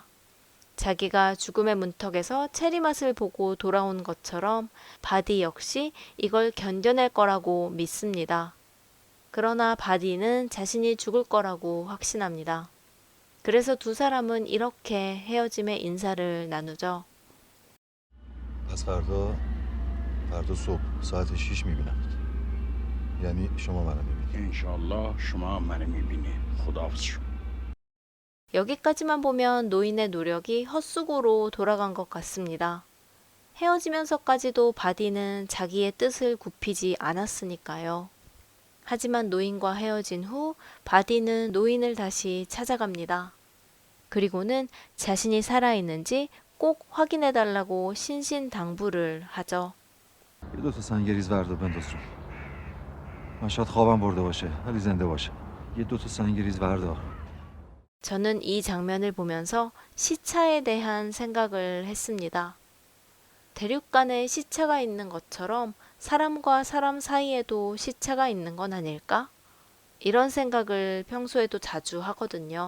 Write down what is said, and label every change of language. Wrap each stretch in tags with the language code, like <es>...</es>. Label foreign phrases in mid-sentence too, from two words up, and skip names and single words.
<ko>자기가 죽음의 문턱에서 체리맛을 보고 돌아온 것처럼 바디 역시 이걸 견뎌낼 거라고 믿습니다. 그러나 바디는 자신이 죽을 거라고 확신합니다. 그래서 두 사람은 이렇게 헤어짐의 인사를 나누죠.</ko> <fa>پس فردا صبح ساعت 6 میبینمت. یعنی شما منو میبینید. انشالله شما منو میبینید. خداحافظ شما.</fa> <ko>여기까지만 보면 노인의 노력이 헛수고로 돌아간 것 같습니다. 헤어지면서까지도 바디는 자기의 뜻을 굽히지 않았으니까요. 하지만 노인과 헤어진 후 바디는 노인을 다시 찾아갑니다. 그리고는 자신이 살아있는지 꼭 확인해달라고 신신당부를 하죠.</ko> <fa>یه دو تا سنگریز وردا بنداز رو. من شاید خوابم برده باشه ولی زنده باشه. یه دو تا سنگریز وردا.</fa> <ko>저는 이 장면을 보면서 시차에 대한 생각을 했습니다. 대륙간에 시차가 있는 것처럼 사람과 사람 사이에도 시차가 있는 건 아닐까? 이런 생각을 평소에도 자주 하거든요.</ko>